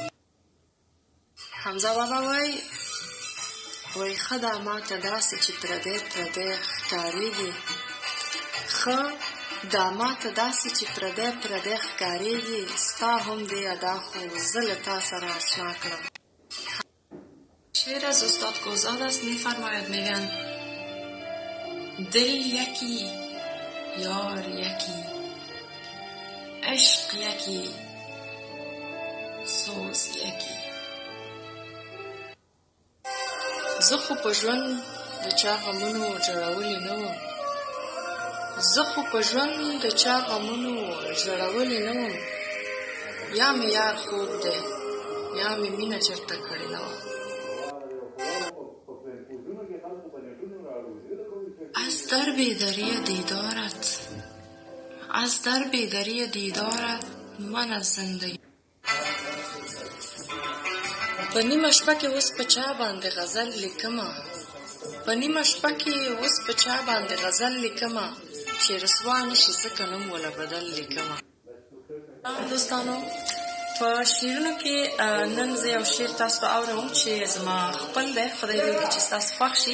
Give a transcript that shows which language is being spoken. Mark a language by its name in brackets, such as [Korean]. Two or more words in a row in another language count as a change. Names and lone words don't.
[Pashto] حمزه بابا وایي ښه دا ماته داسې چې پردی پردی ښکارېږي، ښه دا ماته داسې چې پردی پردی ښکارېږي، ستا هم دې ادا خو زه له تا سره اشنا کړم. [Persian] شعر از استاد گوزاد است. میفرماید میگن دل یکی یار یکی عشق یکی سوز یکی. [Pashto] زه خو په ژوند د چا غمونو ژړولی نه وم، زه خو په ژوند د چا غمونو ژړولی نه وم، یا مې یار خوب دی یا مې مینه چرته کړې نه وه. [Persian] از در بیداری دیدارت، از در بیداری دیدارت من از زندگی. [Pashto] په نیمه شپه کې اوس په چا باندې غزل لیکمه، په نیمه شپه کې اوس په چا باندې غزل لیکمه، چې رسوا نشي ځکه نوم وله بدل لیکمه. دوستانو په شعرونو کې نن زه یو شعر تاسو ته اورم چې زما خپل دی، خدای دې وکړي چې ستاسو خوښ شي.